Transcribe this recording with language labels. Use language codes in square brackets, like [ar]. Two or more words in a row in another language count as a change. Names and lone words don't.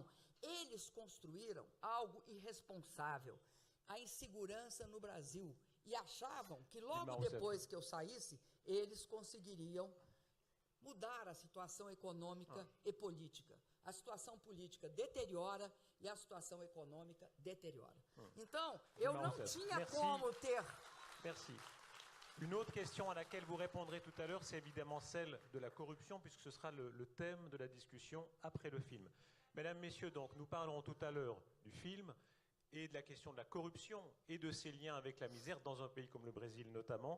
[pt] Eles construíram algo irresponsável, a insegurança no Brasil, e achavam que logo depois que eu saísse, eles conseguiriam mudar a situação econômica e política. A situação política deteriora e a situação econômica deteriora. Então, eu não tinha como ter... [fr] Merci. Une autre question à laquelle vous répondrez tout à l'heure, c'est évidemment celle de la corruption, puisque ce sera le thème de la discussion après le film. Mesdames, Messieurs, donc, nous parlerons tout à l'heure du film et de la question de la corruption et de ses liens avec la misère, dans un pays comme le Brésil notamment.